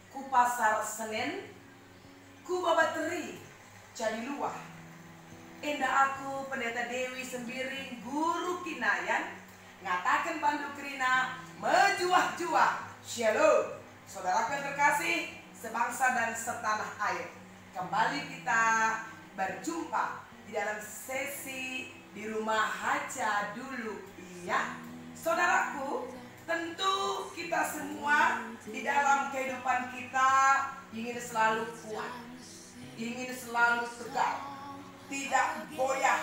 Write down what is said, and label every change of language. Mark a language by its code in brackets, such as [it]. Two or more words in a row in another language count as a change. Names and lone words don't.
[btx] pasar Senen, ku babateri jadi luah. Indah aku pendeta Dewi Sembiring, guru kinayan, ngatakan pandu kerina, mejuah-juah. [id] Shalom, saudaraku yang terkasih, sebangsa dan setanah air. Kembali kita berjumpa di dalam sesi di rumah Haja dulu. Iya, saudaraku, tentu kita semua di dalam kehidupan kita ingin selalu kuat, ingin selalu tegar, tidak goyah.